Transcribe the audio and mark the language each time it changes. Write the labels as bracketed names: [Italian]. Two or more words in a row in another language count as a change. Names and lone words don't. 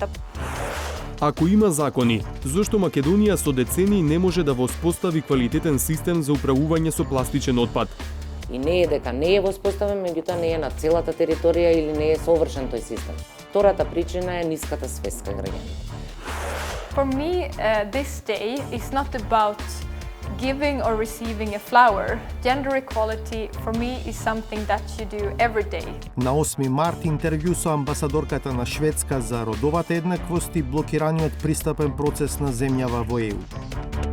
[Macedonian] Ако има закони, зошто Македонија со децении не може да воспостави квалитетен систем за управување со пластичен отпад? И не е дека не е воспоставен, меѓутоа не е на целата територија или не е совршен тој систем. Втората причина е ниската свест кај граѓаните. [English] For me, this day is not about giving or receiving a flower. Gender equality for me is something that you do every day. [Macedonian] На 8 март интервју со амбасадорката на Шведска за родовата еднаквост и блокираниот пристапен процес на земјава во ЕУ.